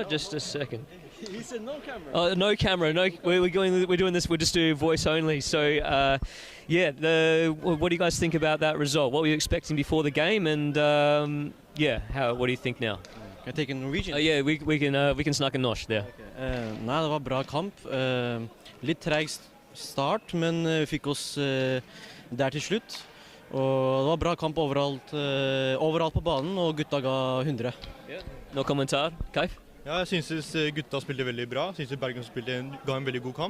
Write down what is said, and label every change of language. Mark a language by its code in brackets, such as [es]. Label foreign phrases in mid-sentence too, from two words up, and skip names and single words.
[en] Just a second. He said no camera. Oh, no camera. No. We're doing this. We'll just do voice only. So yeah. What do you guys think about that result? What were you expecting before the game? And what do you think now? Can I take a Norwegian? Yeah, we can [no] snakke norsk [en] there. [no] Okay. Nei, det var bra kamp. Litt treg start, men vi fikk oss der til slutt. Og det var bra kamp overalt på banen, og gutta ga 100. Noen kommentar, Kaif? Ja, jeg synes gutta spilte veldig bra. Jeg synes Bergen ga en veldig god kamp.